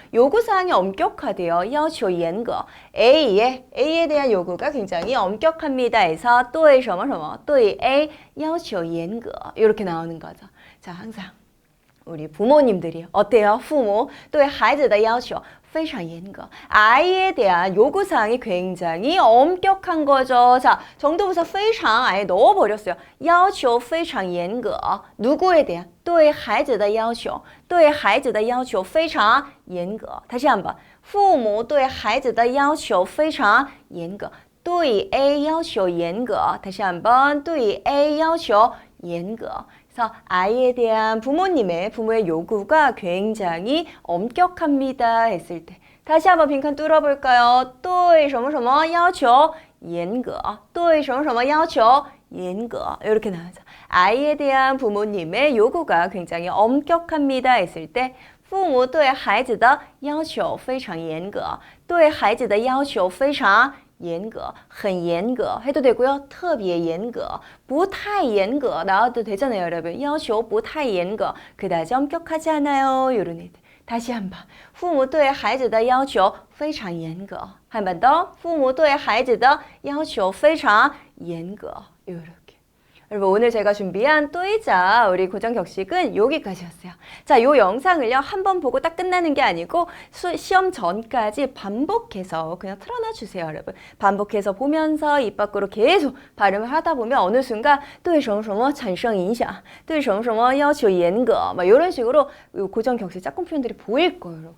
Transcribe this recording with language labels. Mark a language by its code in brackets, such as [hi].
[ko] 요구사항이 엄격하대요. [zh] 要求严格. [ko] A에 대한 요구가 굉장히 엄격합니다 해서 [zh] 对什么什么对 A 要求严格. [ko] 이렇게 나오는 거죠. 자, 항상 우리 부모님들이 어때요? 부모 [zh] 对孩子的要求非常严格. [ko] 아이에 대한 요구사항이 굉장히 엄격한 거죠. 자, 정도부사 非常 아예 넣어버렸어요. [zh] 要求非常严格. [ko] 누구에 대한? [zh] 对孩子的要求. 对孩子的要求非常严格. [ko] 다시 한번. [zh] 父母对孩子的要求非常严格. 对 A 要求严格. [ko] 다시 한번. [zh] 对 A 要求严格. [ko] 그래서 아이에 대한 부모의 요구가 굉장히 엄격합니다 했을 때 다시 한번 빈칸 뚫어볼까요? [zh] 对什么什么要求严格.对什么什么要求严格. [ko] 이렇게 나와서 아이에 대한 부모님의 요구가 굉장히 엄격합니다 했을 때 [zh] 父母对孩子的要求非常严格，对孩子的要求非常严格，很严格 [ko] 해도 되고요. [zh] 特别严格, 不太严格 [ko] 나와도 되잖아요, 여러분. [zh] 要求不太严格, [ko] 그다지 엄격하지 않아요. 이런 애들. 다시 한번. [zh] 父母对孩子的要求非常严格. [ko] 한 번 더. [zh] 父母对孩子的要求非常严格. [ko] 이렇게. 여러분 오늘 제가 준비한 또이자 우리 고전격식은 여기까지였어요. 자, 요 영상을요 한번 보고 딱 끝나는 게 아니고 시험 전까지 반복해서 그냥 틀어놔 주세요, 여러분. 반복해서 보면서 입 밖으로 계속 발음을 하다 보면 어느 순간 [zh] 对什么什么产生影响,对什么什么要求严格, [ko] 막 이런 식으로 고전격식 짝꿍 표현들이 보일 거예요.